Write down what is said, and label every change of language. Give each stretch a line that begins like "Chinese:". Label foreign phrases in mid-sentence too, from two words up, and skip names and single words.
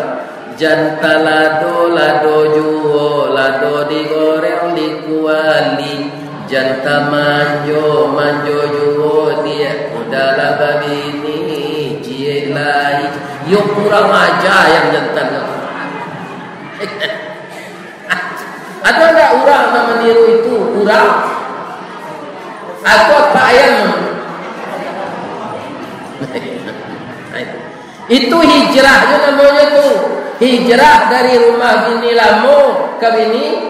Minangkabau: Jantan lado juo lado digoreng dikuali. Jantan manjo juo dia udahlah babini cie lai. Yo kurang aja ayam jantan ko.
Indonesian: Ada enggak orang yang meniru itu kurang? Atau tak ayam? Itu hijrahnya namanya tuh. Hijrah dari rumah bini lamo ke bini.